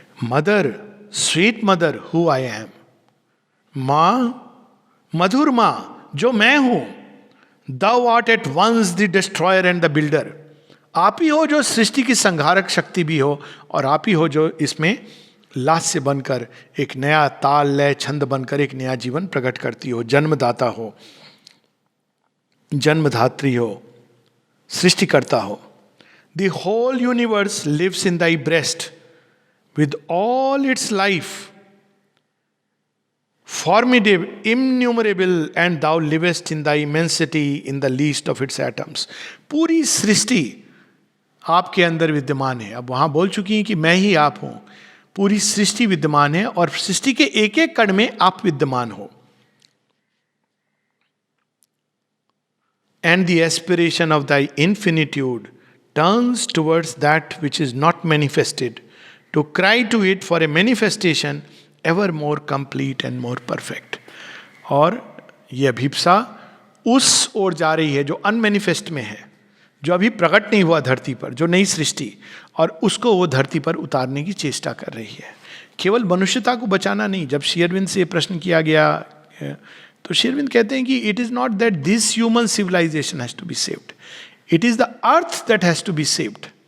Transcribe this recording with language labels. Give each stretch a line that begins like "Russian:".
English: mother, sweet mother who I am,
Hindi: माँ, मधुर माँ जो मैं हूँ,
English: thou art at once the destroyer and the builder,
Hindi: आप ही हो जो सृष्टि की संहारक शक्ति भी हो, और आप ही हो जो इसमें लास्य बनकर एक नया ताल लय छंद बनकर एक नया जीवन प्रकट करती हो, जन्मदाता हो, जन्मधात्री हो, सृष्टिकर्ता हो।
English: The whole universe lives in thy breast with all its life, formidable, innumerable, and thou livest in thy immensity in the least of its atoms.
Hindi: पूरी सृष्टि आपके अंदर विद्यमान है। अब वहां बोल चुकी हैं कि मैं ही आप हूं। पूरी सृष्टि विद्यमान है और सृष्टि के एक एक कण में आप विद्यमान हो।
English: And the aspiration of thy infinitude turns towards that which is not manifested, to cry to it for a manifestation ever more complete and more perfect.
Hindi: और ये अभिप्सा उस ओर जा रही है जो अनमैनिफेस्ट में है, जो अभी प्रकट नहीं हुआ धरती पर, जो नई सृष्टि, और उसको वो धरती पर उतारने की चेष्टा कर रही है। केवल मनुष्यता को बचाना नहीं। जब श्री अरविंद से प्रश्न किया गया तो श्री अरविंद कहते हैं कि
English: It is not that this human civilisation has to be saved, it is the earth that has to be saved.